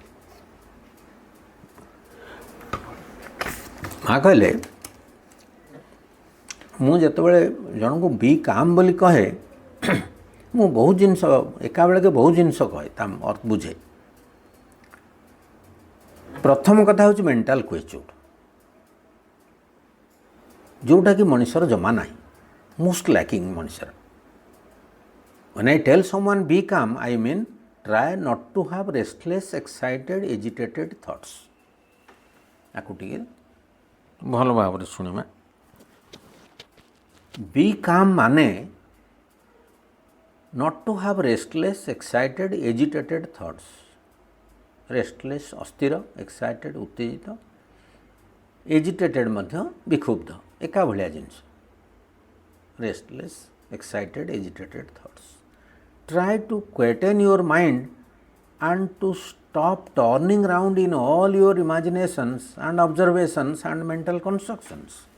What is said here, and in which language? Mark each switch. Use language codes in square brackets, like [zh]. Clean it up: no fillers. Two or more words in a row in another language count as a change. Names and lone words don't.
[or] ମାଆ କହିଲେ ମୁଁ ଯେତେବେଳେ ଜଣଙ୍କୁ [en] be calm [or] ବୋଲି କହେ ମୁଁ ବହୁତ ଜିନିଷ ଏକାବେଳକେ ବହୁତ ଜିନିଷ କହେ, ତା ଅର୍ଥ ବୁଝେ। ପ୍ରଥମ କଥା ହେଉଛି [en] mental quietude, [or] ଯେଉଁଟାକି ମଣିଷର ଜମା ନାହିଁ, [en] most lacking [or] ମଣିଷର। [en] When I tell someone be calm, I mean try not to have restless, excited, agitated thoughts. [or] ଆକୁ ଟିକେ ଭଲ ଭାବରେ ଶୁଣିବା। [en] be calm ମାନେ not to have restless, excited, agitated thoughts. [or] ରେଷ୍ଟଲେସ୍ ଅସ୍ଥିର, ଏକ୍ସାଇଟେଡ଼ ଉତ୍ତେଜିତ, ଏଜିଟେଟେଡ଼ ମଧ୍ୟ ବିକ୍ଷୁବ୍ଧ, ଏକା ଭଳିଆ ଜିନିଷ। [en] restless, excited, agitated thoughts. try to quieten your mind and to stop turning round in all your imaginations and observations and mental constructions.